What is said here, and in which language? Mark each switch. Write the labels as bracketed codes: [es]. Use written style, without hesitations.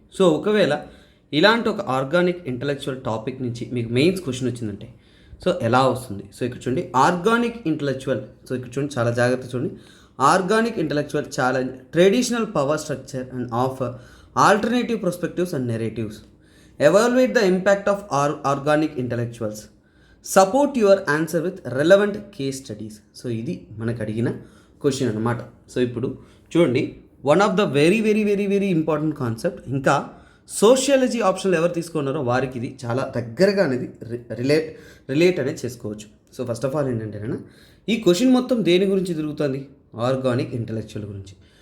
[te] So ఒకవేళ ఇలాంటి ఒక ఆర్గానిక్ ఇంటెలెక్చువల్ టాపిక్ నుంచి మీకు మెయిన్స్ క్వశ్చన్ వచ్చిందంటే సో ఎలా వస్తుంది. సో ఇక్కడ చూడండి, [en] organic intellectual, [te] సో ఇక్కడ చూడండి చాలా జాగ్రత్త చూడండి, [en] Organic intellectual challenge traditional power structure and offer alternative perspectives and narratives. Evaluate the impact of organic intellectuals. Support your answer with relevant case studies. [te] So ఇది మనకు అడిగిన క్వశ్చన్ అనమాట. సో ఇప్పుడు చూడండి, [en] One of the very important concept. [te] ఇంకా sociology ఆప్షన్లు ఎవరు తీసుకున్నారో వారికి ఇది చాలా దగ్గరగా అనేది రిలేట్ అనేది చేసుకోవచ్చు. సో [en] first of all [te] ఏంటంటే ఈ క్వశ్చన్ మొత్తం దేని గురించి తిరుగుతుంది, ఆర్గానిక్ ఇంటెలెక్చువల్ గురించి.